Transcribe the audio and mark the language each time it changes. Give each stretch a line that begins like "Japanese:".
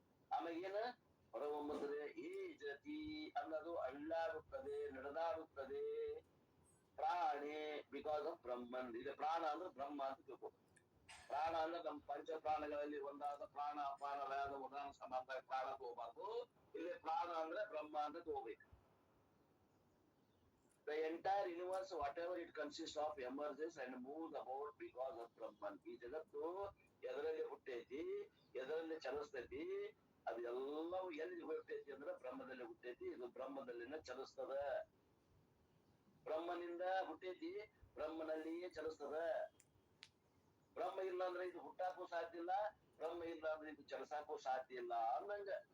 Kannada: ಆಮೇಲೆ ಏನ ಹೊರಹೊಮ್ಮುತ್ತದೆ? ಈ ಜತಿ ಅನ್ನೋದು ಅಳ್ಳಾಡುತ್ತದೆ, ನಡೆದಾಡುತ್ತದೆ. ಪ್ರಾಣಿ
English: Because of Brahman.
Kannada: ಇದು ಪ್ರಾಣ ಅಂದ್ರೆ ಬ್ರಹ್ಮ ಅಂತ ತಿಳ್ಕೊ. ಪ್ರಾಣ ಅಂದ್ರೆ ನಮ್ಮ ಪಂಚ ಪ್ರಾಣಗಳಲ್ಲಿ ಒಂದಾದ ಪ್ರಾಣ, ಅಪಾನ, ವ್ಯಾದ, ಉದಾನ ಸಮಾನ ಪ್ರಾಣ ತಗೋಬಾರ್ದು. ಇಲ್ಲಿ ಪ್ರಾಣ ಅಂದ್ರೆ ಬ್ರಹ್ಮ ಅಂತ ತಗೋಬೇಕು.
English: The entire universe, whatever it consists of, emerges and moves about because of Brahman.
Kannada: ಈ ಜಗತ್ತು ಎದರಲ್ಲಿ ಹುಟ್ಟೈತಿ, ಎದರಲ್ಲಿ ಚಲಿಸ್ತೈತಿ, ಅದು ಎಲ್ಲವೂ ಎಲ್ಲಿ ಹುಟ್ಟೈತಿ ಅಂದ್ರೆ ಬ್ರಹ್ಮದಲ್ಲಿ ಹುಟ್ಟೈತಿ. ಇದು ಬ್ರಹ್ಮದಲ್ಲಿನ ಚಲಿಸ್ತದ. ಬ್ರಹ್ಮನಿಂದ ಹುಟ್ಟೈತಿ, ಬ್ರಹ್ಮನಲ್ಲಿಯೇ ಚಲಿಸ್ತದ. ಬ್ರಹ್ಮ ಇಲ್ಲ ಅಂದ್ರೆ ಇದು ಹುಟ್ಟಾಕೂ ಸಾಧ್ಯ ಇಲ್ಲ, ಬ್ರಹ್ಮ ಇಲ್ಲ ಅಂದ್ರೆ ಇದು ಚಲಸಾಕೂ ಸಾಧ್ಯ ಇಲ್ಲ ಅಂದಂಗ.